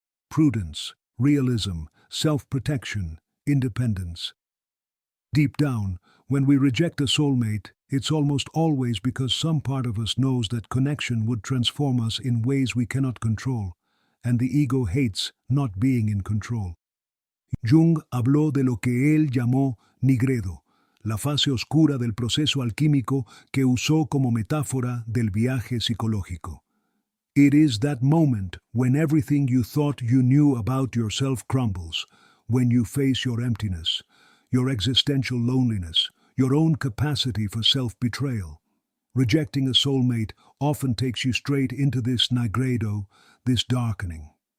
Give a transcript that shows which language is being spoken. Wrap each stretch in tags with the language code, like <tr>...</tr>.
<en>Prudence, realism, self-protection, independence. Deep down, when we reject a soulmate, it's almost always because some part of us knows that connection would transform us in ways we cannot control, and the ego hates not being in control.</en> <es>Jung habló de lo que él llamó nigredo, la fase oscura del proceso alquímico que usó como metáfora del viaje psicológico.</es> <en>It is that moment when everything you thought you knew about yourself crumbles, when you face your emptiness, your existential loneliness, your own capacity for self-betrayal. Rejecting a soulmate often takes you straight into this nigredo, this darkening.</en>